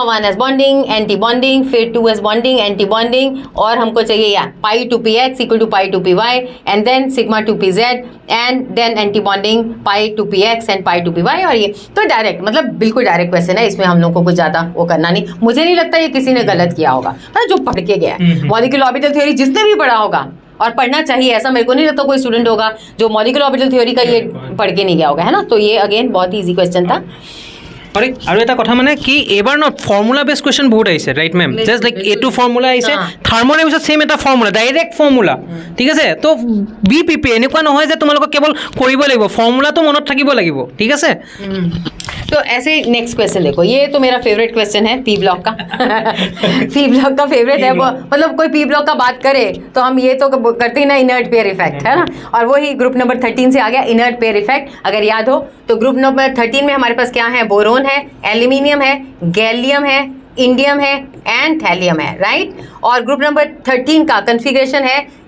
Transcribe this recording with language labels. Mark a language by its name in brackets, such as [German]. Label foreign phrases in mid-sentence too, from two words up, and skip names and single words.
[English] 1s bonding anti bonding [Hindi] फिर [English] 2s bonding anti bonding [Hindi] और हमको चाहिए या [English] pi 2px equal to pi 2py and then sigma 2pz and then anti bonding pi 2px and pi 2py [Hindi] और ये तो डायरेक्ट मतलब बिल्कुल [English] direct question [Hindi] है इसमें हम लोग को कुछ ज्यादा वो करना नहीं मुझे नहीं लगता ये किसी ने गलत किया होगा जो पढ़ के गया [English] molecular orbital theory [Hindi] जिसने भी पढ़ा होगा और पढ़ना चाहिए ऐसा मेरे को नहीं लगता कोई स्टूडेंट होगा जो [English] molecular orbital theory [Hindi] का ये पढ़ के नहीं गया होगा है ना तो ये अगेन बहुत ही [English] easy question [Hindi] था [Assamese] আৰু এটা কথা মানে কি এবাৰ ন [English] formula base question [Assamese] বহুত আহিছে [English] right ma'am just like [Assamese] এটো ফৰ্মুলা আহিছে থাৰ্মোৰ পিছত সেম এটা ফৰ্মুলা [English] direct formula [Assamese] ঠিক আছে তো বি পিপি এনেকুৱা নহয় যে তোমালোক কেৱল কৰিব লাগিব ফৰ্মুলাটো মনত থাকিব লাগিব ঠিক আছে [Hindi] तो ऐसे [English] next question [Hindi] देखो ये तो मेरा [English] favourite question [Hindi] है पी ब्लॉक का पी ब्लॉक का फेवरेट है मतलब कोई पी ब्लॉक का बात करे तो हम ये तो करते ही ना [English] inert pair effect [Hindi] है ना और वही [English] group number 13 [Hindi] से आ गया [English] inert pair effect [Hindi] अगर याद हो तो [English] group number 13 [Hindi] में हमारे पास क्या है बोरोन है एल्यूमिनियम है गैलियम है इंडियम है एंड थैलियम है राइट और [English] group number 13 [Hindi] का कन्फिग्रेशन है